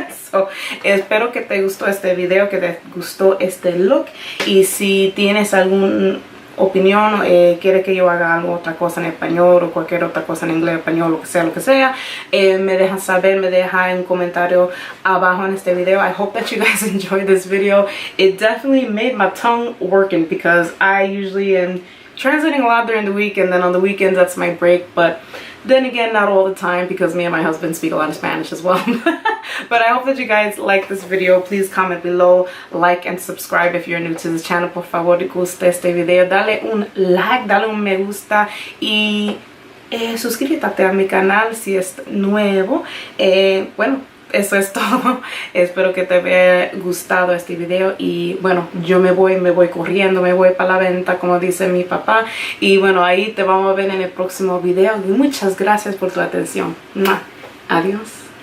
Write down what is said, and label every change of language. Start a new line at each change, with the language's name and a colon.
Spanish: So, espero que te gustó este video, que te gustó este look, y si tienes algún opinión, quiere que yo haga algo, otra cosa en español o cualquier otra cosa en inglés, español, lo que sea, me dejan saber, me deja en comentario abajo en este video.
English: I hope that you guys enjoyed this video. It definitely made my tongue working because I usually am translating a lot during the week, and then on the weekends that's my break, but then again, not all the time because me and my husband speak a lot of Spanish as well. But I hope that you guys like this video. Please comment below, like and subscribe if you're new to this channel.
Spanish: Por favor, si gusta este video, dale un like, dale un me gusta y suscríbete a mi canal si es nuevo. Bueno, eso es todo. Espero que te haya gustado este video y bueno, yo me voy corriendo, me voy para la venta, como dice mi papá, y bueno, ahí te vamos a ver en el próximo video. Muchas gracias por tu atención. Adiós.